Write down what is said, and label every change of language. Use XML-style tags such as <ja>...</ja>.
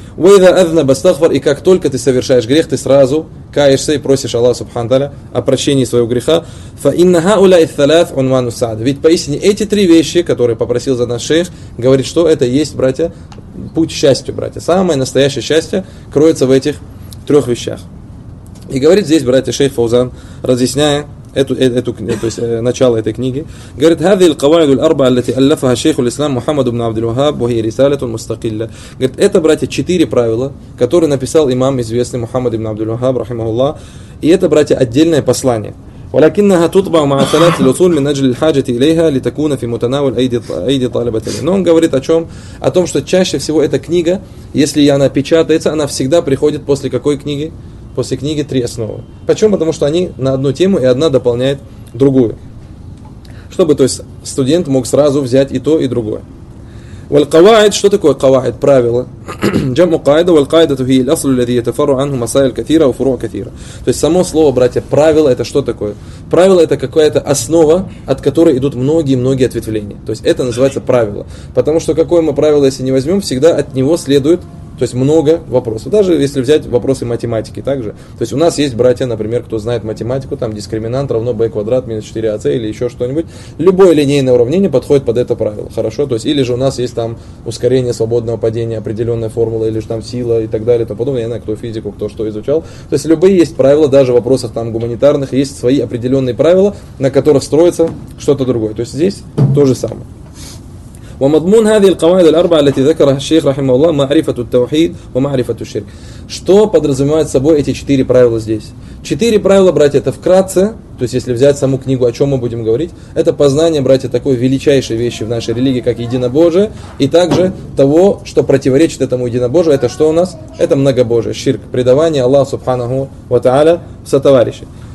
<ar>Уа иза азнаба стагфар,</ar> <ru>и как только ты совершаешь грех, ты сразу каешься и просишь Аллаха субхана ва тааля о прощении своего греха.</ru> <ar>Фа инна хаула ас-саляс унвану саад.</ar> <ru>Ведь поистине эти три вещи, которые попросил за нас шейх, говорит, что это есть, братья, путь к счастью, братья. Самое настоящее счастье кроется в этих трех вещах. И говорит здесь, братья, шейх Фаузан, разъясняя начало этой книги, говорит,</ru> <ar>هذه القواعد الاربعه التي الفها شيخ الاسلام محمد بن عبد الوهاب وهي رساله مستقله.</ar> <ru>Говорит, это, братья, четыре правила, которые написал имам известный Мухаммад ибн Абдул Вахаб рахимахуллах, и это, братья, отдельное послание.</ru> <ar>ولكنها تطبع مع ثلاث الاصول من اجل الحاجه اليها لتكون في متناول ايدي طالب العلم.</ar> <ru>Но он говорит о чем? О том, что чаще всего эта книга, если она печатается, она всегда приходит после какой книги? После книги «Три основы». Почему? Потому что они на одну тему, и одна дополняет другую. Чтобы, то есть, студент мог сразу взять и то, и другое. والقواعد, что такое قواعد? Правила.</ru> <ar>جمع قاعدة والقاعدة هي الأصل الذي يتفرع عنه مسائل كثيرة وفروع كثيرة.</ar> <ru>То есть, само слово, братья, правило, это что такое? Правило – это какая-то основа, от которой идут многие-многие ответвления. То есть, это называется правило. Потому что какое мы правило, если не возьмем, всегда от него следует... То есть много вопросов. Даже если взять вопросы математики также. То есть у нас есть братья, например, кто знает математику, там дискриминант равно b квадрат минус 4ac или еще что-нибудь. Любое линейное уравнение подходит под это правило. Хорошо? То есть или же у нас есть там ускорение свободного падения, определенная формула, или же там сила и так далее, и тому подобное. Я не знаю, кто физику, кто что изучал. То есть любые есть правила, даже в вопросах там гуманитарных, есть свои определенные правила, на которых строится что-то другое. То есть здесь то же самое.</ru> <ar>ومضمون هذه القواعد الأربعة التي ذكرها الشيخ رحمه الله معرفة التوحيد ومعرفة الشرك.</ar> <ru>Что подразумевает собой эти четыре правила здесь? Четыре правила, братья, это вкратце, то есть если взять саму книгу, о чем мы будем говорить, это познание, братья, такой величайшей вещи в нашей религии, как единобожие, и также того, что противоречит этому единобожию, это что у нас? Это многобожие, ширк, предавание Аллаха субханаху ва тааля в сотоварищи.</ru>